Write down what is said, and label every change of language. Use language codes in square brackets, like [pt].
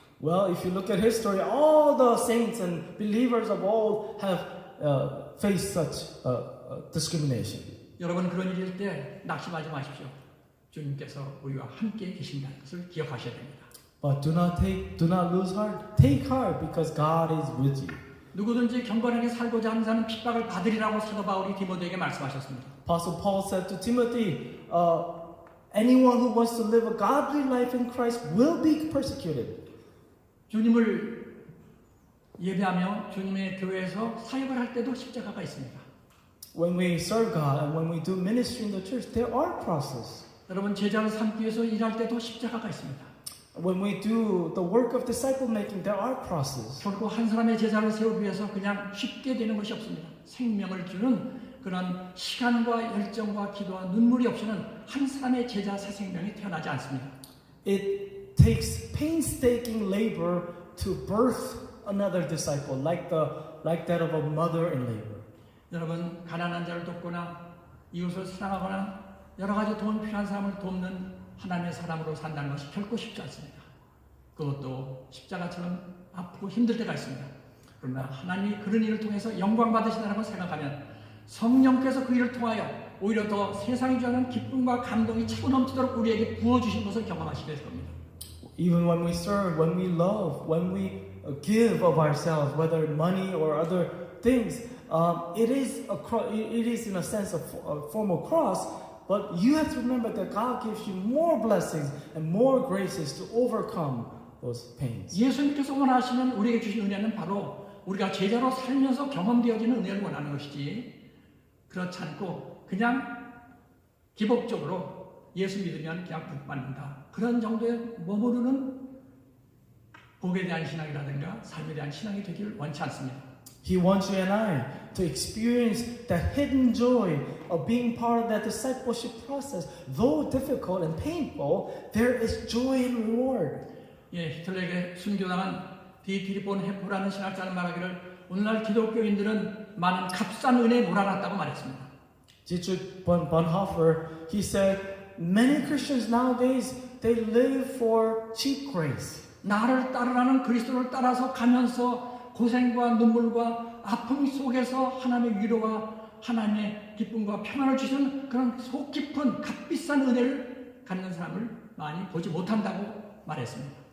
[en] Well, if you look at history, all the saints and believers of old have faced such discrimination. [ko] 여러분 그런 일일 때 낙심하지 마십시오. 주님께서 우리와 함께 계신다는 것을 기억하셔야 됩니다. [en] But do not lose heart. Take heart because God is with you. [ko] 누구든지 경건하게 살고자 하는 자는 핍박을 받으리라고 사도 바울이 디모데에게 말씀하셨습니다. [en] Apostle Paul said to Timothy, anyone who wants to live a godly life in Christ will be persecuted. [ko] 주님을 예배하며 주님의 교회에서 사역을 할 때도 십자가가 있습니다. [en] When we serve God and when we do ministry in the church, there are crosses. [ko] 여러분 제자를 삼기 위해서 일할 때도 십자가가 있습니다. [en] When we do the work of disciple making, there are crosses. [ko] 결코 한 사람의 제자를 세우기 위해서 그냥 쉽게 되는 것이 없습니다. 생명을 주는 그런 시간과 열정과 기도와 눈물이 없이는 한 사람의 제자 새 생명이 태어나지 않습니다. [en] It takes painstaking labor to birth another disciple, like that of a mother in labor. [ko] 여러분 가난한 자를 돕거나 이웃을 사랑하거나 여러 가지 도움 필요한 사람을 돕는 하나님의 사람으로 산다는 것이 결코 쉽지 않습니다. 그것도 십자가처럼 아프고 힘들 때가 있습니다. 그러나 하나님이 그런 일을 통해서 영광 받으신다는 걸 생각하면 성령께서 그 일을 통하여 오히려 더 세상이 주는 기쁨과 감동이 차고 넘치도록 우리에게 부어주신 것을 경험하시게 될 겁니다. [en] Even when we serve, when we love, when we give of ourselves, whether money or other things, it is in a sense a form of cross. But you have to remember that God gives you more blessings and more graces to overcome those pains. [ko] 예수님께서 원하시는 우리에게 주신 은혜는 바로 우리가 제자로 살면서 경험되어지는 은혜를 원하는 것이지 그렇지 않고 그냥 기복적으로 예수 믿으면 그냥 복 받는다. 그런 정도에 머무르는 복에 대한 신앙이라든가 삶에 대한 신앙이 되기를 원치 않습니다. [en] He wants you and I to experience that hidden joy of being part of that discipleship process. Though difficult and painful, there is joy and reward. [ko] 예, 히틀러에게 순교당한 디트리본 헤포라는 신학자는 말하기를 오늘날 기독교인들은 많은 값싼 은혜에 몰아놨다고 말했습니다. [en] Dietrich Bonhoeffer, he said, many Christians nowadays, they live for cheap grace. [ko] 나를 따르라는 그리스도를 따라서 가면서 고생과 눈물과 아픔 속에서 하나님의 위로와 하나님의 기쁨과 평안을 주시는 그런 속 깊은 값비싼 은혜를 갖는 사람을 많이 보지 못한다고 말했습니다.